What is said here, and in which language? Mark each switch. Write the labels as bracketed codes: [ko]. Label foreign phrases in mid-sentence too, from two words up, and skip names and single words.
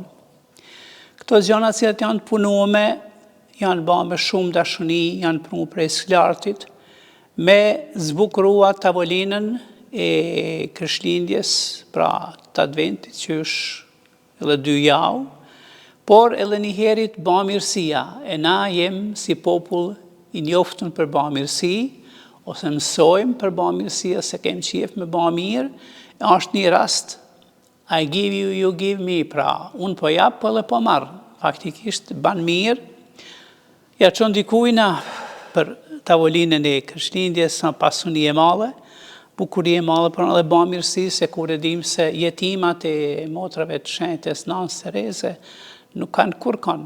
[sq] Këto gjëra që janë të punuame, janë bërë me shumë dashuni, janë punu prej sklartit, me zbukurua tavolinën e Krishtlindjes, pra të adventit që është edhe 2 javë, por edhe njëherit bamirësia, e na jem si popull i njoftun për bamirësi, ose mësojmë për bamirësia, se kem qef me bamirë, është një rast, [en] I give you, you give me, [sq] pra unë po jap, po edhe po marrë, faktikisht ban mirë, ja qënë dikujna për tavolinën e Krishtlindjes, sa pasuni e madhe, bukuri e madhe, për edhe bamirësi, se kur e dim se jetimat e motrave të shenjtës Nanës Tereze nuk kanë kur kanë.